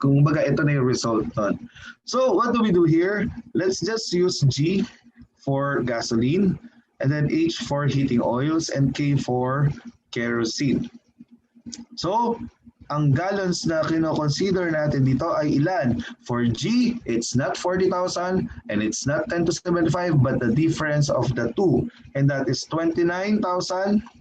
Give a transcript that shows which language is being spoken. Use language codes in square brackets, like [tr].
[tl] Kung baga, ito na yung result nun. [en] So, what do we do here? Let's just use G for gasoline, and then H for heating oils, and K for kerosene. [tl] So, ang gallons na kino-consider natin dito ay ilan? [en] For G, it's not 40,000, and it's not 10 to 75, but the difference of the two. And that is 29,725.